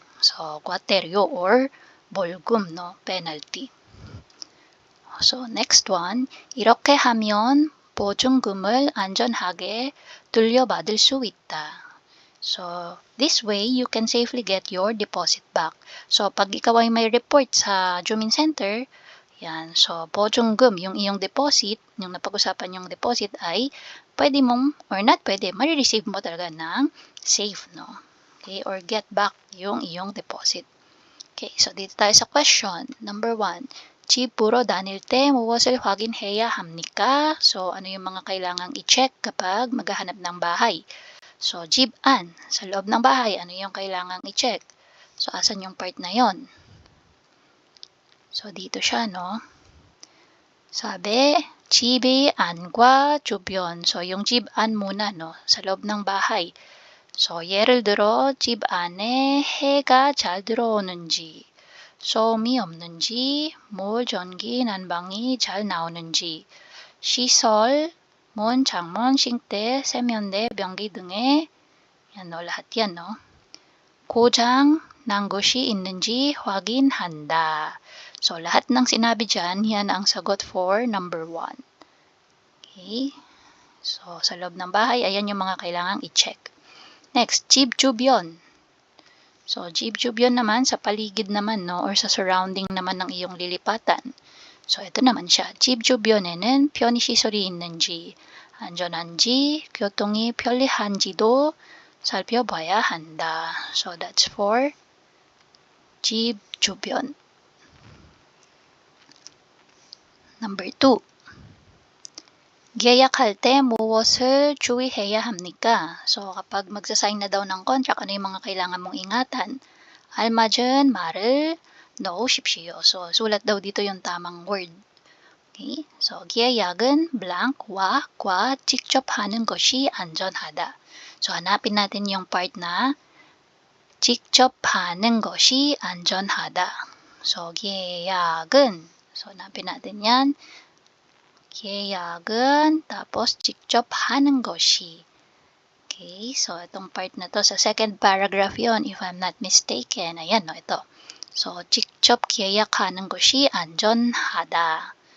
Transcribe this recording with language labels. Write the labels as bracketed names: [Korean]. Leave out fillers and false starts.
[English] So, guateryo or bolgum, penalty. So, next one. [Korean] 이렇게 하면 보증금을 안전하게 돌려받을 수 있다. [English] So, this way, you can safely get your deposit back. [Filipino] So, pag ikaw ay may report sa Jumin Center, yan, so, 보증금, yung iyong deposit, yung napag-usapan yung deposit ay pwede mong, or not pwede, marireceive mo talaga ng safe, Okay, or get back yung iyong deposit. Okay, so dito tayo sa question. Number 1. [Korean] 집 보러 다닐 때 무엇을 확인해야 합니까? [Filipino] So, ano yung mga kailangang i-check kapag maghahanap ng bahay? So, 집안, sa loob ng bahay, ano yung kailangang i-check? So, asan yung part na yon? So, dito siya, Sabi, [Korean] 집의 안과 주변. [Filipino] So, yung 집안 muna, sa loob ng bahay. [Korean] So, 예를 들어, 집 안에 해가 잘 들어오는지, 소음이 없는지, 물, 전기, 난방이 잘 나오는지, 시설, 문, 창문, 싱대, 세면대, 변기 등의 [Filipino] yan, lahat yan, [Korean] 고장 난 것이 있는지 확인한다. [Filipino] So, lahat ng sinabi dyan, yan ang sagot for number 1. Okay. So, sa loob ng bahay, ayan yung mga kailangang i-check. Next, 집 주변. So, 집 주변 naman, sa paligid naman, or sa surrounding naman ng iyong lilipatan. So, ito naman siya. [Korean] 집 주변에는 편의시설이 있는지, 안전한지, 교통이 편리한지도 살펴봐야 한다. [English] So, that's for 집 주변. Number 2. [Korean] 계약할 때 무엇을 주의해야 합니까? [Filipino] So, kapag magsasign na daw ng contract, ano yung mga kailangan mong ingatan? [Korean] 알맞은 말을 넣으십시오. [Filipino] So, sulat daw dito yung tamang word. Okay? [Korean] So, 계약은 blank와 과 직접 하는 것이 안전하다. [Filipino] So, hanapin natin yung part na [Korean] 직접 하는 것이 안전하다. [Filipino] So, 계약은, so, hanapin natin yan. [Korean] 계약은 tapos 직접 하는 것이. [Filipino] Okay, so itong part na to sa second paragraph yon, if I'm not mistaken. Ayan, no, ito. [Korean] So, 직접 계약하는 것이 안전하다.